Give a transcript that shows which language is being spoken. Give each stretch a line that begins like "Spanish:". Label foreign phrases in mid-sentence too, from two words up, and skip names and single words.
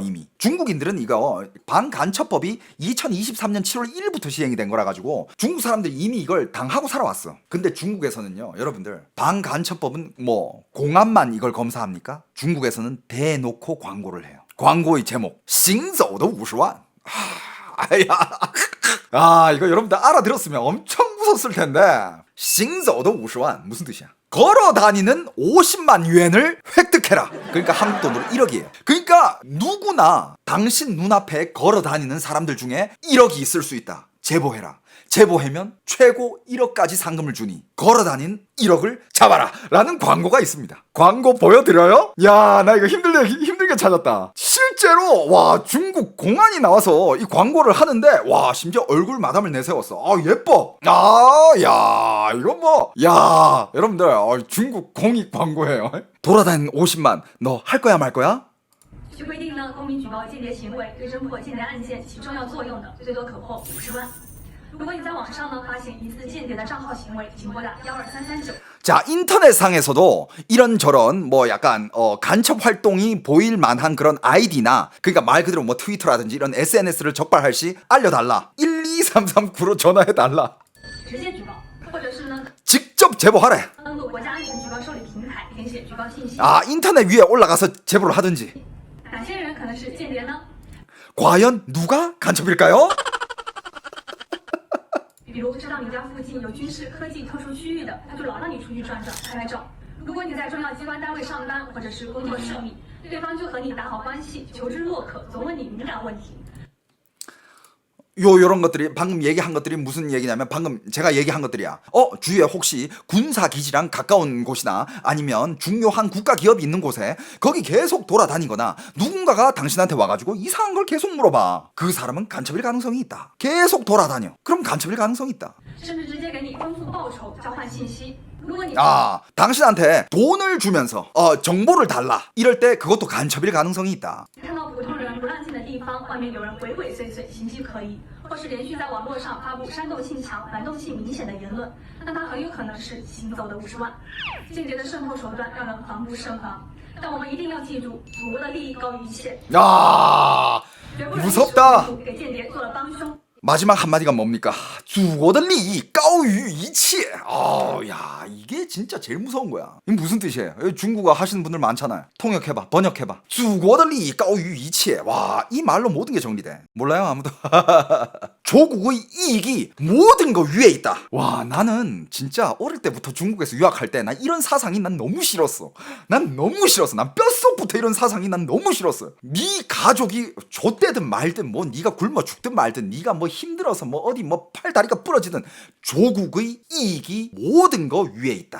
Korean: 이미 중국인들은 이거 반간첩법이 2023년 7월 1일부터 시행이 된 거라 가지고 중국 사람들이 이미 이걸 당하고 살아왔어. 근데 중국에서는요, 여러분들, 반간첩법은 뭐 공안만 이걸 검사합니까? 중국에서는 대놓고 광고를 해요. 광고의 제목
Chinese: 行走的50万.
Korean: 이거 여러분들 알아들었으면 엄청 무섭을 텐데.
Chinese: 行走的50万
Korean: 무슨 뜻이야? 걸어 다니는 50만 유엔을 획득해라. 그러니까 한국 돈으로 1억이에요. 그러니까 누구나 당신 눈앞에 걸어 다니는 사람들 중에 1억이 있을 수 있다. 제보해라. 제보하면 최고 1억까지 상금을 주니 걸어 다닌 1억을 잡아라 라는 광고가 있습니다. 광고 보여드려요? 야, 나 이거 힘들게 찾았다. 실제로 와, 중국 공안이 나와서 이 광고를 하는데, 와, 심지어 얼굴 마담을 내세웠어. 예뻐. 야, 이거 뭐, 야, 여러분들, 중국 공익 광고예요. 돌아다니는 50만, 너 할 거야 말 거야?
Chinese: 据规定呢，公民举报间谍行为对侦破间谍案件起重要作用的，最多可获50万。如果你在网上呢发现疑似间谍的账号行为，请拨打12339。
Korean: 자, 인터넷상에서도 이런저런 뭐 약간 간첩 활동이 보일 만한 그런 아이디나, 그러니까 말 그대로 뭐 트위터라든지 이런 SNS를 적발할 시 알려달라. 12339로 전화해달라. 직접 제보하래. 인터넷 위에 올라가서 제보를 하든지. 과연 누가 간첩일까요?
Chinese: 比如知道你家附近有军事科技特殊区域的，他就老让你出去转转拍拍照。如果你在重要机关单位上班或者是工作顺利，对方就和你打好关系，求知若渴，总问你敏感问题。
Korean: 요런 것들이 방금 얘기한 것들이 무슨 얘기냐면, 방금 제가 얘기한 것들이야. 주위에 혹시 군사기지랑 가까운 곳이나 아니면 중요한 국가기업이 있는 곳에 거기 계속 돌아다니거나 누군가가 당신한테 와가지고 이상한 걸 계속 물어봐. 그 사람은 간첩일 가능성이 있다. 계속 돌아다녀. 그럼 간첩일 가능성이 있다. 당신한테 돈을 주면서 정보를 달라. 이럴 때 그것도 간첩일 가능성이 있다.
Chinese: 或是连续在网络上发布煽动性强、反动性明显的言论，那他很有可能是行走的50万。间谍的渗透手段让人防不胜防，但我们一定要记住，祖国的利益高于一切。무섭다. 给间谍做了帮凶。
Korean: 마지막 한마디가 뭡니까?
Chinese: 祖国的利益高于一切.
Korean: 야, 이게 진짜 제일 무서운 거야. 이게 무슨 뜻이에요? 중국어 하시는 분들 많잖아요. 통역해봐, 번역해봐.
Chinese: 祖国的利益高于一切.
Korean: 와, 이 말로 모든 게 정리돼. 몰라요, 아무도? 조국의 이익이 모든 거 위에 있다. 와, 나는 진짜 어릴 때부터 중국에서 유학할 때 난 이런 사상이 난 너무 싫었어. 난 뼛속부터 이런 사상이 난 너무 싫었어. 네 가족이 좆되든 말든 뭐 네가 굶어 죽든 말든 네가 뭐 힘들어서 뭐 어디 뭐 팔다리가 부러지든 조국의 이익이 모든 거 위에 있다.